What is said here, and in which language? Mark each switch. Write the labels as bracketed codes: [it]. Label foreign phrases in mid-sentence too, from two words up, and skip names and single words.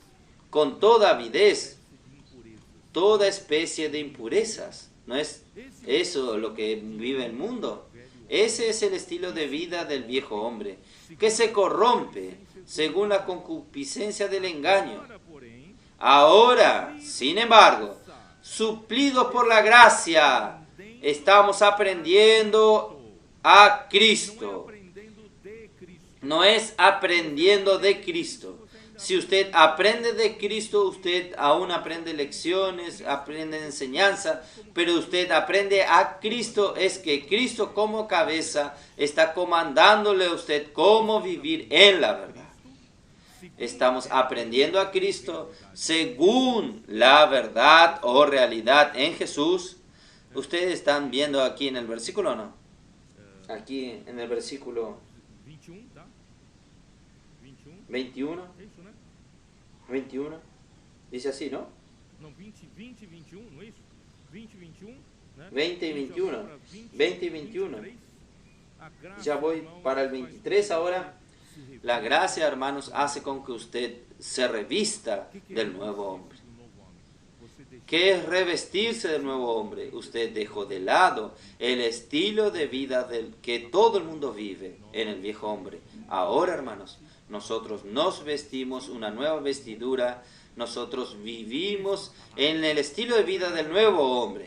[es] con toda avidez toda especie de impurezas. ¿No es eso lo que vive el mundo? Ese es el estilo de vida del viejo hombre, que se corrompe según la concupiscencia del engaño. [pt] Agora, porém, [es] Ahora, sin embargo, suplidos por la gracia, estamos aprendiendo a Cristo. [pt] aprendendo de Cristo. [es] No es aprendiendo de Cristo. Si usted aprende de Cristo, usted aún aprende lecciones, aprende enseñanza, pero usted aprende a Cristo, es que Cristo como cabeza está comandándole a usted cómo vivir en la verdad. Estamos aprendiendo a Cristo según la verdad o realidad en Jesús. ¿Ustedes están viendo aquí en el versículo o no? Aquí en el versículo 21, [pt] tá? 21, 21. é isso, né? 21, [es] dice así, ¿no? [pt] Não, 20 e 21, não é isso? 20 e 21, né? [es] 20 y 21, [pt] Agora, [es] 20 y 21. [pt] 23, a graça, [es] Ya voy [pt] irmãos, [es] para el [pt] faz [es] 23 ahora. [pt] se revela. [es] La gracia, hermanos, hace con que usted se revista del nuevo hombre. [pt] Do novo homem. Você deixa [es] ¿Qué es revestirse del nuevo hombre? Usted dejó de lado el estilo de vida del que todo el mundo vive en el viejo hombre. Ahora, hermanos, nosotros nos vestimos una nueva vestidura. Nosotros vivimos en el estilo de vida del nuevo hombre.